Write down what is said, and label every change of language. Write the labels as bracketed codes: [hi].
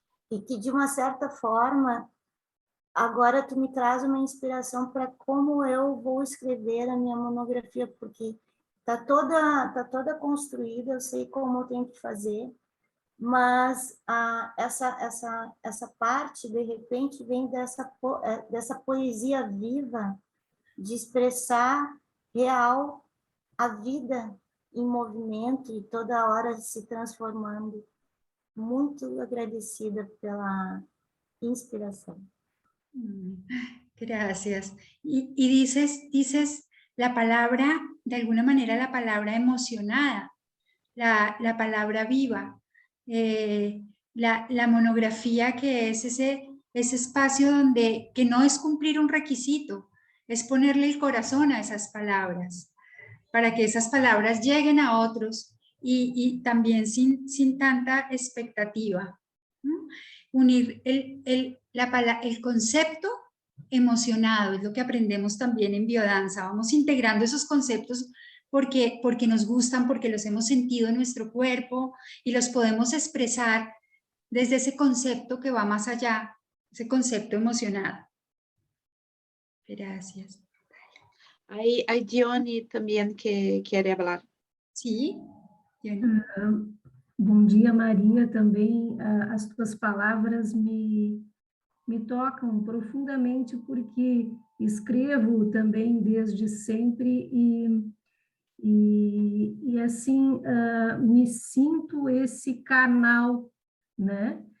[pt] E que, de uma certa forma, agora tu me traz uma inspiração para como eu vou escrever a minha monografia, porque tá toda construída, eu sei como eu tenho que fazer, mas essa parte, de repente, vem dessa poesia viva, de expressar real a vida em movimento e toda hora se transformando. Muito agradecida pela inspiração. [es] Gracias. Y dices la palabra, de alguna manera la palabra emocionada, la palabra viva, la monografía, que es ese espacio donde, que no es cumplir un requisito, es ponerle el corazón a esas palabras, para que esas palabras lleguen a otros y también sin tanta expectativa, ¿no? Unir el concepto emocionado, es lo que aprendemos también en biodanza. Vamos integrando esos conceptos porque nos gustan, porque los hemos sentido en nuestro cuerpo y los podemos expresar desde ese concepto que va más allá, ese concepto emocionado. Gracias. Hay Dione también que quiere hablar. Sí, Dione. [pt] Bom dia, Maria, também as tuas palavras me tocam profundamente, porque escrevo também desde sempre e assim, me sinto esse canal, né?